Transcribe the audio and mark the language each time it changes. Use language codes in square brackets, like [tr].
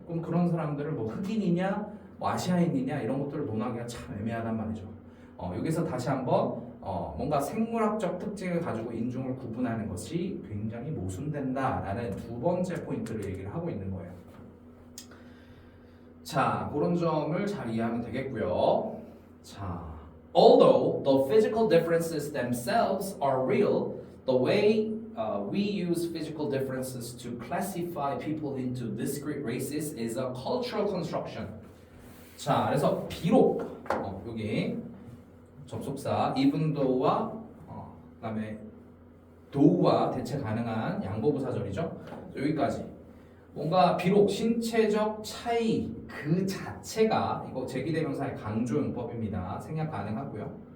[ko] 그럼 그런 사람들을 뭐 흑인이냐 뭐 아시아인이냐 이런 것들을 논하기가 참 애매하단 말이죠. 여기서 다시 한번 뭔가 생물학적 특징을 가지고 인종을 구분하는 것이 굉장히 모순된다라는 두 번째 포인트를 얘기를 하고 있는 거예요. 자, 그런 점을 잘 이해하면 되겠고요. [en] 자, although the physical differences themselves are real, the way we use physical differences to classify people into discrete races is a cultural construction. [ko] 자, 그래서 비록 여기 접속사 even though와 그다음에 though와 대체 가능한 양보부사절이죠. 여기까지 뭔가 비록 신체적 차이 그 자체가 이거 제기대명사의 강조용법입니다. 생략 가능하고요.